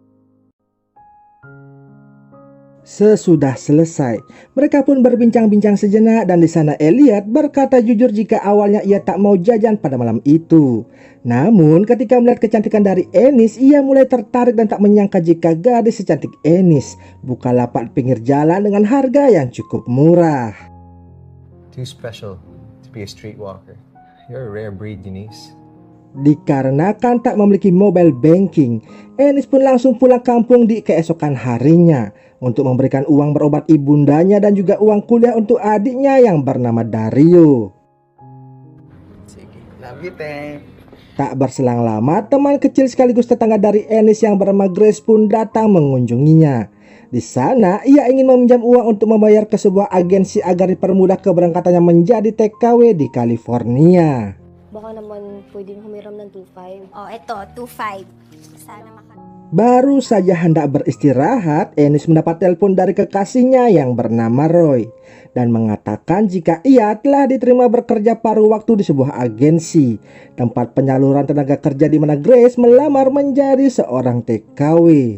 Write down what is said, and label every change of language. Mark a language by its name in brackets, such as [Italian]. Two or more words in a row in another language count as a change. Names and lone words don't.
[Indonesian] Sesudah selesai, mereka pun berbincang-bincang sejenak dan di sana Elliot berkata jujur jika awalnya ia tak mau jajan pada malam itu. Namun ketika melihat kecantikan dari Ennis, ia mulai tertarik dan tak menyangka jika gadis secantik Ennis buka lapak pinggir jalan dengan harga yang cukup murah. [English] Too special to be a streetwalker. You're a rare breed, Eunice. [Indonesian] Dikarenakan tak memiliki [English] mobile banking, [Indonesian] Ennis pun langsung pulang kampung di keesokan harinya untuk memberikan uang berobat ibundanya dan juga uang kuliah untuk adiknya yang bernama Dario. [English] Love you, Teng. [Indonesian] Tak berselang lama, teman kecil sekaligus tetangga dari Ennis yang bernama Grace pun datang mengunjunginya. Di sana, ia ingin meminjam uang untuk membayar ke sebuah agensi agar dipermudah keberangkatannya menjadi TKW di California. [Filipino] Baka naman pwedeng humiram ng 2.5. Oh, eto, 2.5. Sana [Indonesian] Baru saja hendak beristirahat, Ennis mendapat telepon dari kekasihnya yang bernama Roy dan mengatakan jika ia telah diterima bekerja paruh waktu di sebuah agensi tempat penyaluran tenaga kerja di mana Grace melamar menjadi seorang TKW.